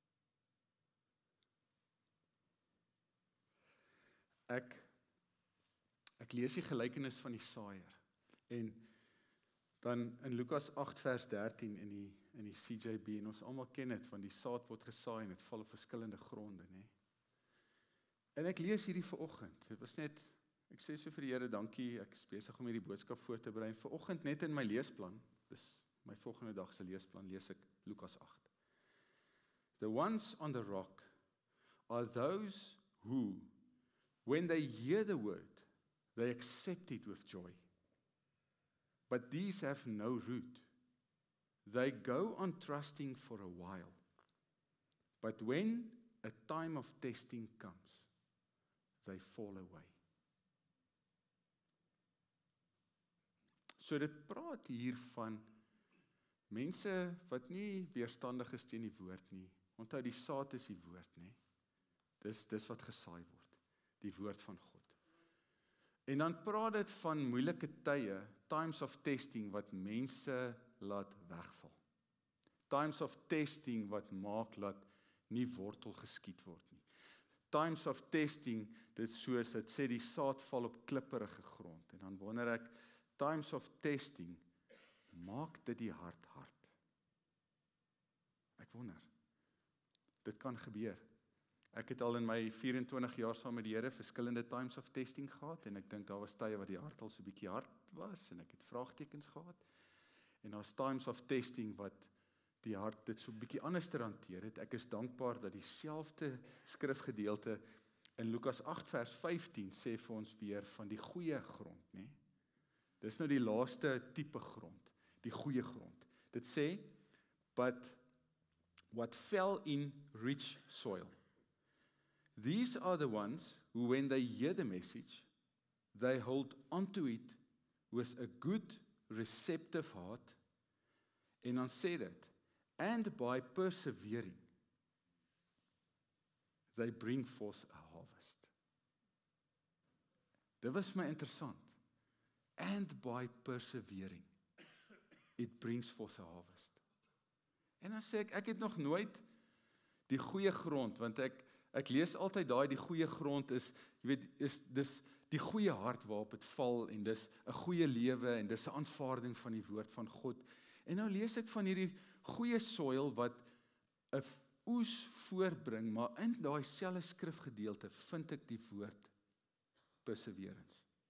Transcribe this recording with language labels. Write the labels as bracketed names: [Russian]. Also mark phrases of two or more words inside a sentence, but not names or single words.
[Afrikaans] Ek lees die gelykenis van die saaier, en dan in Lukas 8 vers 13 in die CJB, en ons almal ken dit, van die saad word gesaai en dit val op verskillende gronde, nê. En ek lees hierdie vanoggend, dit was net, ek sê so vir die Here, dankie, ek is besig om hierdie boodskap voor te berei, vanoggend net in my leesplan, dis my volgende dag se leesplan, lees ek Lukas 8. [English] The ones on the rock are those who, when they hear the word, they accept it with joy. But these have no root. They go on trusting for a while. But when a time of testing comes, they fall away. [Afrikaans] So dit praat hier van mense wat nie weerstandig is teen die woord nie. Onthou, die saad is die woord, nê. Dis wat gesaai word, die woord van God. En dan praat dit van moeilike tye, [English] times of testing [Afrikaans] wat mense laat wegval. [English] Times of testing [Afrikaans] wat maak dat nie wortel geskiet word nie. [English] Times of testing, [Afrikaans] dit soos dit sê die saad val op klipperige grond. En dan wonder ek, [English] times of testing, [Afrikaans] maak dit die hart hard. Ek wonder, dit kan gebeur. Ek het al in my 24 jaar saam met die Here verskillende [English] times of testing [Afrikaans] gehad, en ek dink daar was tye wat die hart al so 'n bietjie hard was, en ek het vraagtekens gehad. En daar's [English] times of testing [Afrikaans] wat die hart dit so 'n bietjie anders hanteer het. Ek is dankbaar dat dieselfde skrifgedeelte in Lukas 8 vers 15 sê vir ons weer van die goeie grond, nê? Dis nou die laaste tipe grond, die goeie grond. Dit sê, [English] but what fell in rich soil. These are the ones who, when they hear the message, they hold onto it with a good, receptive heart. [Afrikaans] En dan sê dit, [English] And by persevering, they bring forth a harvest. [Afrikaans] Dit was my interessant. [English] And by persevering, it brings forth a harvest. [Afrikaans] En dan sê ek het nog nooit die goeie grond, want ek lees altyd daai die goeie grond is, jy weet, dis die goeie hart waarop het val, en dis 'n goeie lewe, en dis 'n aanvaarding van die woord van God. En nou lees ek van hierdie goeie soil wat 'n oes voorbring, maar in daai selfde skrifgedeelte vind ek die woord perseverance.